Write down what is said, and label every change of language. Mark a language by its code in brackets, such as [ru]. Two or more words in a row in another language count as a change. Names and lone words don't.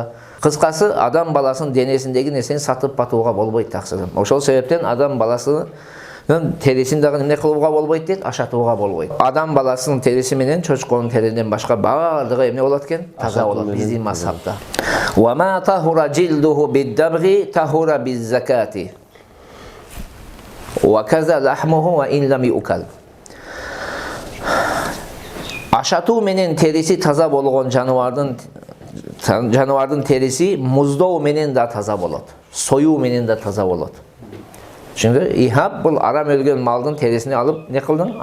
[ky] Кыскасы, адам баласынын денесиндеги нерсени сатып батууга болбойт таксыр. Ошол себептен адам баласынын терисин дагы эмне кылууга болбойт дейт? Ашатууга болбойт. Адам баласынын териси менен чочконун теринен башка баардыгы эмне болот экен? Таза болот биздин мазхабта. [ar] وما طهر جلده بالدباغ طهر بالذكاة. وَكَذَا لَحْمُهُ وَاِنْ لَمْ يُؤْكَلْ. [ky] Ашатуу менен терisi таза болгон жаныбардын терisi муздоо менен да таза болот. Союу менен да таза болот. Чүнкү ихаб бул арам өлгөн малдын терисини алып не кылдың?